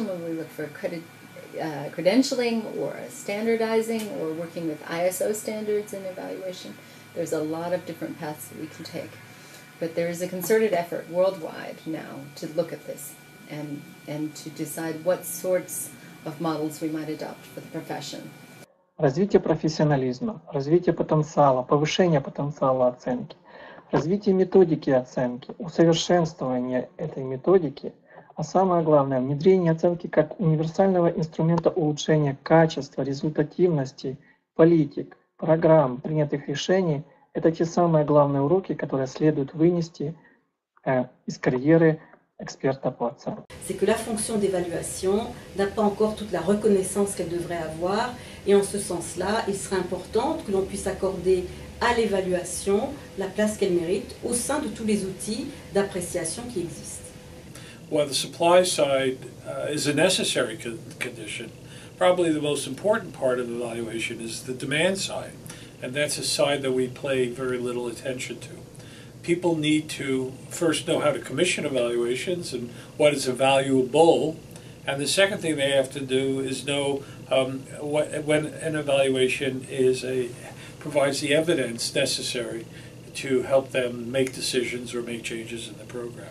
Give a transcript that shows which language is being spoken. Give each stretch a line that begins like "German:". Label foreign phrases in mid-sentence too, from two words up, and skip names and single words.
English: Will we look for credentialing or standardizing or working with ISO standards in evaluation? There's a lot of different paths that we can take. But there is a concerted effort worldwide now to look at this and to decide what sorts of models we might adopt for the profession.
Russian: Развитие профессионализма, развитие потенциала, повышение потенциала оценки, развитие методики оценки, усовершенствование этой методики, а самое главное, внедрение оценки как универсального инструмента улучшения качества, результативности, политик, программ, принятых решений – это те самые главные уроки, которые следует вынести из карьеры experta по оценке.
French: C'est que la fonction d'évaluation n'a pas encore toute la reconnaissance qu'elle devrait avoir, et en ce sens-là, il serait important que l'on puisse accorder à l'évaluation la place qu'elle mérite au sein de tous les outils d'appréciation qui existent.
English: Well, the supply side is a necessary condition. Probably the most important part of evaluation is the demand side, and that's a side that we pay very little attention to. People need to first know how to commission evaluations and what is valuable, and the second thing they have to do is know when an evaluation provides the evidence necessary to help them make decisions or make changes in the program.